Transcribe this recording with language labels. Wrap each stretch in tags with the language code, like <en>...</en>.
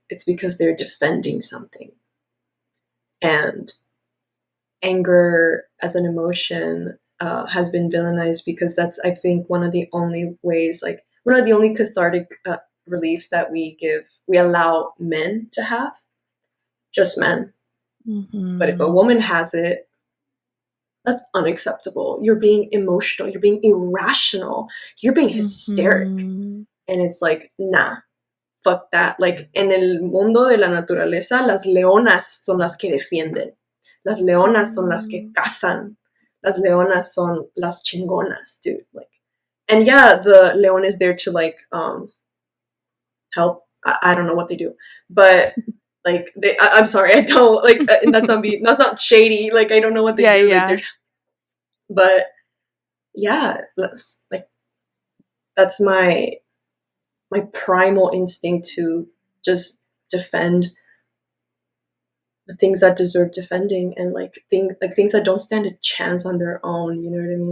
<en>It's because they're defending something. And anger as an emotion has been villainized because that's, I think, one of the only ways, like, one of the only cathartic reliefs that we allow men to have, just men. But if a Mhm. woman has it, that's unacceptable. You're being emotional, you're being irrational, you're being hysteric. Mhm. And it's like, nah, fuck that.</en> <es>Like, en el mundo de la naturaleza, las leonas son las que defienden. Las leonas son las que Mm. cazan. Las leonas son las chingonas, dude.</es> <en>Like, and yeah, the leon is there to like help. I don't know what they do, but like I'm sorry, I don't like, and that's not shady. Like I don't know what they Yeah, do. Like they're, yeah. but yeah, like that's my primal instinct to just defend the things that deserve defending and things that don't stand a chance on their own. You know what I mean?</en>